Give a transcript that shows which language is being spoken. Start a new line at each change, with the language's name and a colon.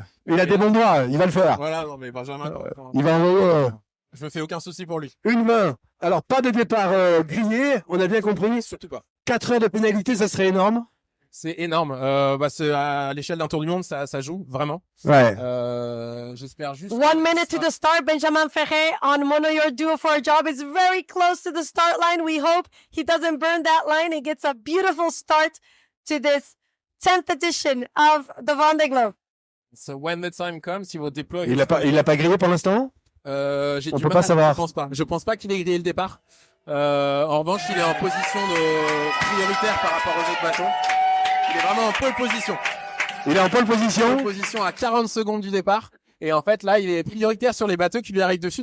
French: Il a des bons doigts, il va le faire. Voilà, non mais Benjamin, il va envoyer. Je me fais aucun souci pour lui. Une main. Alors pas de départ grillé, on a bien compris. Surtout pas. 4 heures de pénalité, ça serait énorme. C'est énorme. C'est à l'échelle d'un tour du monde, ça joue vraiment. Ouais. J'espère juste.
English: 1 minute to the start. Benjamin Ferré on Mono Your Duo for a Job is very close to the start line. We hope he doesn't burn that line and gets a beautiful start to this 10th edition of the Vendée Globe. So when the time comes, he will deploy.
French: Il l'a pas grillé pour l'instant. On peut pas savoir. Je pense pas qu'il ait grillé le départ. En revanche, il est en position de prioritaire par rapport aux autres bateaux. Il est vraiment en pole position. Il est en pole position. Pole position à 40 secondes du départ. Et en fait, là, il est prioritaire sur les bateaux qui lui arrivent dessus.